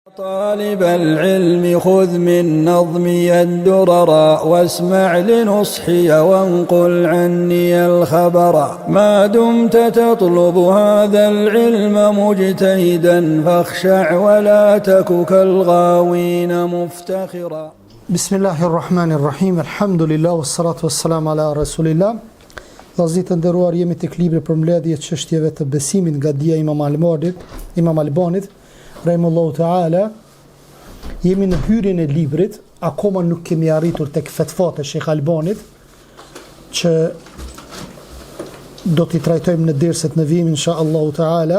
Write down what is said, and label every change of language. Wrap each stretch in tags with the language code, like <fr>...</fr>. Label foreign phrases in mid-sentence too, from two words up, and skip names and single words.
<ar>طالب العلم خذ من نظمي الدرر واسمع لنصحي وانقل عني الخبر ما دمت تطلب هذا العلم مجتهدا فاخشع ولا تك كالغاوين مفتخرا. بسم الله الرحمن الرحيم الحمد لله والصلاة والسلام على رسول الله.</ar> <sq>Vëllezër të nderuar, jemi tek libri për mbledhje të çështjeve të besimit nga dia Imam Albanit,</sq> <ar>رحمه الله تعالى.</ar> <sq>Jemi në hyrjen e librit, akoma nuk kemi arritur tek fetvat e Sheikh Albanit, që do t'i trajtojmë në derset në vijim</sq> <ar>إن شاء الله تعالى.</ar>